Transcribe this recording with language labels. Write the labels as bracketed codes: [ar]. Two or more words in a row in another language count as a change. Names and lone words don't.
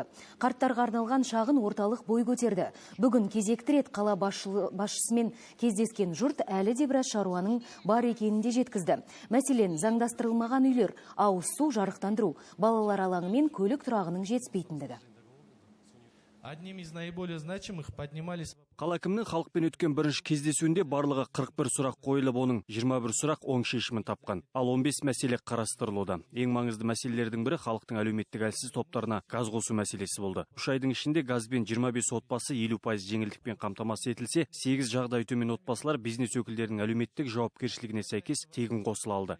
[kk] Қарттарға арналған шағын орталық бой көтерді. Бүгін кезекті рет қала басшысымен кездескен жұрт әлі де біраз шаруаның бар екенін де жеткізді. Мәселен, заңдастырылмаған үйлер, ауыз су, жарықтандыру, балалар алаңы мен көлік тұрағының жетіспейтіндігі. [ru] Одним из наиболее значимых поднимались... [kk] Қала әкімінің халықпен өткен бірінші кездесуінде барлығы 41 сұрақ қойылып, оның 21 сұрақ оң шешімін тапқан. Ал 15 мәселе қарастырылуда. Ең маңызды мәселелердің бірі халықтың әлеуметтік әлсіз топтарына газ қосу мәселесі болды. 3 айдың ішінде газбен 25 отбасы 50% жеңілдікпен қамтамасыз етілсе, 8 жағдайы төмен отбасылар бизнес өкілдерінің әлеуметтік жауапкершілігіне сәйкес тегін қосыла алды.